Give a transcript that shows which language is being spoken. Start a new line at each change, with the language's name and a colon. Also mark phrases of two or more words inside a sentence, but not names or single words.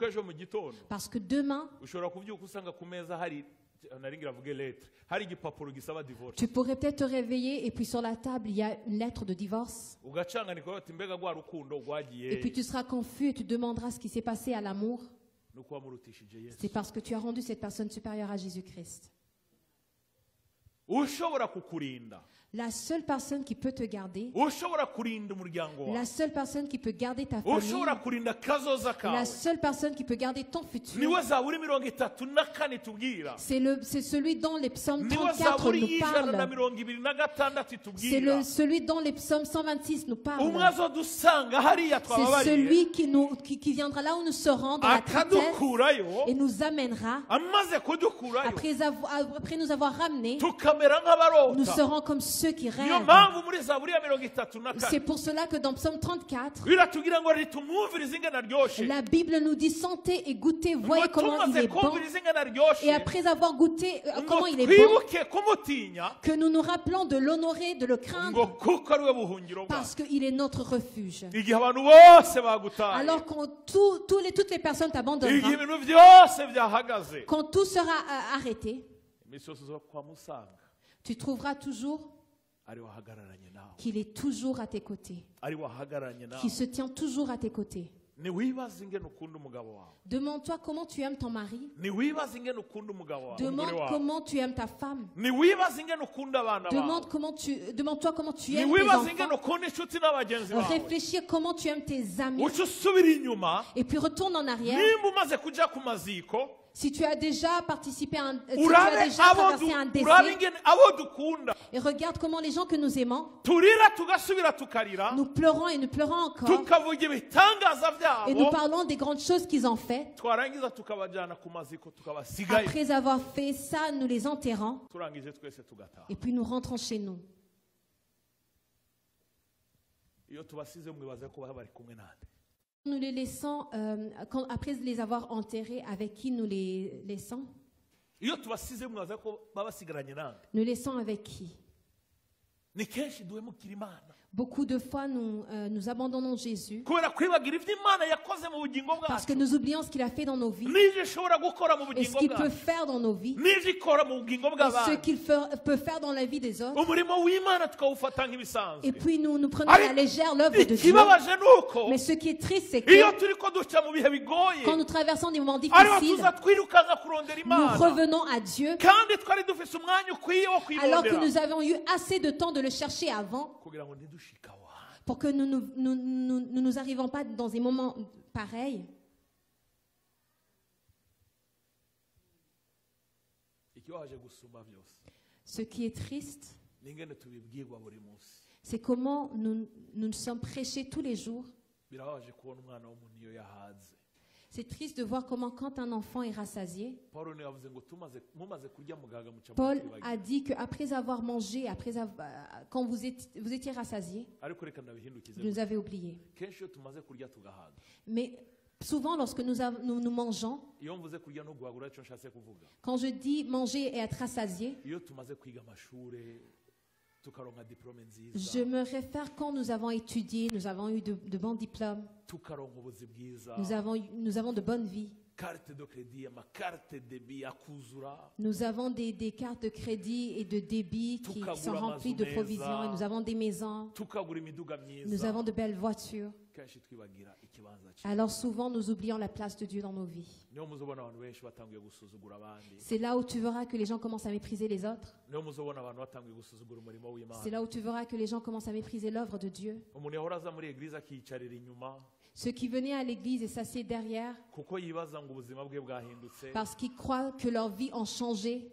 French: Parce que demain, tu pourrais peut-être te réveiller et puis sur la table, il y a une lettre de divorce. Et puis tu seras confus et tu demanderas ce qui s'est passé à l'amour. C'est parce que tu as rendu cette personne supérieure à Jésus-Christ.
Rundi: ushobora kukurinda,
French: la seule personne qui peut te garder,
Rundi: ushobora kurinda umuryango wawe,
French: la seule personne qui peut garder ta famille,
Rundi: ushobora kurinda kazoza
French: la
Rundi: kawe,
French: seule personne qui peut garder ton futur,
Rundi: niwe Zaburi 34 tubwira,
French: c'est celui dont les psaumes
Rundi: niwe 34 Zaburi
French: nous parlent. 126 C'est
Rundi: itubwira,
French: celui dont les psaumes 126 nous parlent.
Rundi: umwe azodusanga hariya
French: C'est
Rundi: twababariye
French: celui qui viendra là où nous serons dans la tristesse
Rundi: akadukurayo,
French: et nous amènera.
Rundi: amaze kudukurayo
French: Après nous avoir ramenés,
Rundi: tukamera
French: nous
Rundi: nk'abarota.
French: serons comme ceux qui
Rundi: Niyo
French: rêvent.
Rundi: mpamvu muri Zaburi ya
French: C'est 34 pour cela que dans Psaume 34,
Rundi: biratubwira ngo ritumwumvirize ingana ryoshe,
French: la Bible nous dit sentez et goûtez, voyez
Rundi: ngo
French: comment il
Rundi: tumaze
French: est bon.
Rundi: kumviriza ingana ryoshe,
French: Et après avoir goûté comment
Rundi: ngo
French: il est bon,
Rundi: twibuke kumutinya,
French: que nous nous rappelons de l'honorer, de le
Rundi: ngo
French: craindre,
Rundi: kuko ari we buhungiro bwacu.
French: parce qu'il est notre refuge.
Rundi: Igihe abantu bose bagutaye,
French: Alors quand toutes les personnes
Rundi: igihe
French: t'abandonneront,
Rundi: ibintu byose byahagaze,
French: quand tout sera arrêté,
Rundi: iminsi yose uza kuhamusanga
French: tu trouveras toujours
Rundi: ari wahagararanye nawe,
French: qu'il est toujours à tes côtés,
Rundi: ari wahagararanye nawe.
French: qu'il se tient toujours à tes côtés.
Rundi: Niwibaze ingene ukunda umugabo wawe,
French: Demande-toi comment tu aimes ton mari.
Rundi: niwibaze ingene ukunda umugabo wawe, umugore
French: Demande
Rundi: wawe,
French: comment tu aimes ta femme.
Rundi: niwibaze ingene ukunda abana bawe,
French: Demande-toi comment tu aimes tes
Rundi: niwibaze ingene
French: enfants.
Rundi: ukunda inshuti n'abagenzi bawe,
French: Réfléchis comment tu aimes tes amis.
Rundi: uca usubira inyuma.
French: Et puis retourne en arrière.
Rundi: Nimba umaze kuja ku maziko,
French: Si tu as déjà participé à un, si tu as
Rundi: urabe
French: déjà traversé un
Rundi: urabe
French: décès,
Rundi: ingene abo dukunda
French: et regarde comment les gens que nous aimons,
Rundi: turira tugasubira tukarira,
French: nous pleurons et nous pleurons encore,
Rundi: tukavuga ibitangaza
French: et nous
Rundi: byabo,
French: parlons des grandes choses qu'ils ont faites.
Rundi: twarangiza tukabajyana ku maziko tukabasigayo,
French: Après avoir fait ça, nous les enterrons,
Rundi: turangije twese tugataha.
French: et puis nous rentrons chez nous.
Rundi: Iyo tubasize mwibaze ko baba bari kumwe nande,
French: Nous les laissons, après les avoir enterrés, avec qui nous les laissons?
Rundi: iyo tubasize mwibaze ko baba basigaranye nande.
French: Nous laissons avec qui?
Rundi: Ni kenshi duhemukira Imana
French: Beaucoup de fois, nous abandonnons Jésus
Rundi: kubera kwibagira ibyo Imana yakoze mu bugingo
French: parce que
Rundi: bwacu,
French: nous oublions ce qu'il a fait dans nos vies
Rundi: n'ibyo ishobora gukora mu
French: et ce
Rundi: bugingo
French: qu'il peut
Rundi: bwacu,
French: faire dans nos vies
Rundi: n'ibyo ikora mu bugingo
French: et ce
Rundi: bw'abandi.
French: qu'il peut faire dans la vie des autres.
Rundi: Umurimo w'Imana tukawufata nk'ibisanzwe.
French: Et puis nous prenons à la légère l'œuvre de Dieu.
Rundi: Ikibabaje nuko
French: Mais ce qui est triste, c'est
Rundi: iyo
French: que
Rundi: turi ko duca mu bihe bigoye,
French: quand nous traversons des moments
Rundi: ariho
French: difficiles,
Rundi: tuza twirukanka kurondera
French: nous
Rundi: Imana,
French: revenons à Dieu
Rundi: kandi twari dufise umwanya ukwiye wo
French: alors que
Rundi: kwibondera
French: nous avions eu assez de temps de le chercher avant
Rundi: kugira ngo ntidushika aho hantu.
French: pour que nous nous arrivons pas dans des moments pareils.
Rundi: Ikibabaje gusumba byose
French: Ce qui est triste,
Rundi: ni ingene tubibwirwa buri munsi.
French: c'est comment nous sommes prêchés tous les jours.
Rundi: Birababaje kubona umwana w'umuntu iyo yahaze.
French: C'est triste de voir comment quand un enfant est rassasié,
Rundi: Paulo niwe yavuze ngo mumaze kurya mugaga muca
French: Paul
Rundi: mukwibagira.
French: a dit qu'après avoir mangé, quand vous étiez rassasié,
Rundi: Ariko reka ndabihindukize,
French: vous nous avez oublié.
Rundi: kenshi iyo tumaze kurya tugahaga,
French: Mais souvent, lorsque nous mangeons,
Rundi: iyo mvuze kurya no guhagura icyo nshatse kuvuga,
French: quand je dis manger et être rassasié,
Rundi: iyo tumaze kwiga amashure tukaronka diplome
French: je
Rundi: nziza,
French: me réfère quand nous avons étudié, nous avons eu de bons diplômes,
Rundi: tukaronka ubuzi bwiza,
French: nous avons de bonnes vies, carte de crédit,
Rundi: amakarte debit akuzura,
French: nous avons des cartes de crédit et de débit qui sont remplies de provisions, et nous avons des maisons,
Rundi: tukagura imiduga
French: nous
Rundi: myiza,
French: avons de belles voitures.
Rundi: kenshi twibagira ikibanza cye.
French: Alors souvent, nous oublions la place de Dieu dans nos vies.
Rundi: Niyo muzobona abantu benshi batangiye gusuzugura abandi,
French: C'est là où tu verras que les gens commencent à mépriser les autres.
Rundi: niyo muzobona abantu batangiye gusuzugura umurimo
French: C'est
Rundi: w'Imana.
French: là où tu verras que les gens commencent à mépriser l'œuvre de Dieu.
Rundi: Umuntu yahora aza muri eglise akiyicarira inyuma
French: Ceux qui venaient à l'église et s'assiedent derrière
Rundi: kuko yibaza ngo ubuzima bwe bwahindutse,
French: parce qu'ils croient que leur vie a changé,